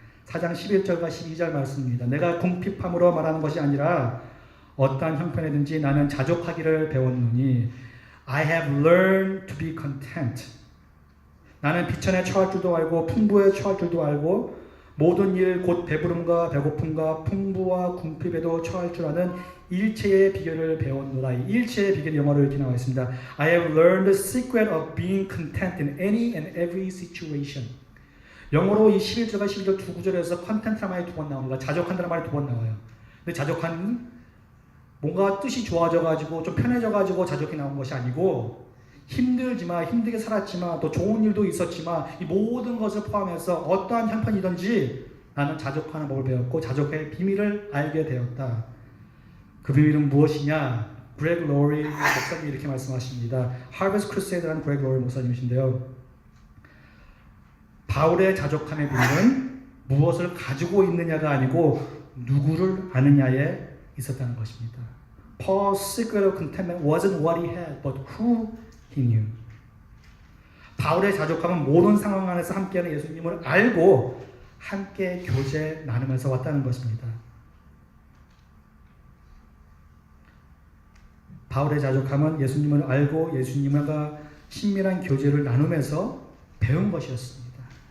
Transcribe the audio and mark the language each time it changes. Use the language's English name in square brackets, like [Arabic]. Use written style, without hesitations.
[Korean] 4장 11절과 12절 말씀입니다. 내가 궁핍함으로 말하는 것이 아니라 어떠한 형편이든지 나는 자족하기를 배웠노니 [English] I have learned to be content. [Korean] 나는 비천에 처할 줄도 알고 풍부에 처할 줄도 알고 모든 일 곧 배부름과 배고픔과 풍부와 궁핍에도 처할 줄 아는 일체의 비결을 배웠노라. 일체의 비결 영어로 이렇게 나와 있습니다. [English] I have learned the secret of being content in any and every situation. [Korean] 영어로 이 11절과 12절 두 구절에서 content란 말이 두 번 나옵니다. 자족한다는 말이 두 번 나와요. 근데 자족한 뭔가 뜻이 좋아져가지고 좀 편해져가지고 자족이 나온 것이 아니고 힘들지만 힘들게 살았지만 또 좋은 일도 있었지만 이 모든 것을 포함해서 어떠한 형편이든지 나는 자족하는 법을 배웠고 자족의 비밀을 알게 되었다. 그 비밀은 무엇이냐? 그레그 로리 목사님이 이렇게 말씀하십니다. 하버스 크루세이드라는 그레그 로리 목사님이신데요. 바울의 자족함의 비밀은 무엇을 가지고 있느냐가 아니고 누구를 아느냐에 있었다는 것입니다. [English] Paul's secret of contentment wasn't what he had, but who he knew. [Korean] 바울의 자족함은 모든 상황 안에서 함께하는 예수님을 알고 함께 교제 나누면서 왔다는 것입니다. 바울의 자족함은 예수님을 알고 예수님과 친밀한 교제를 나누면서 배운 것이었습니다.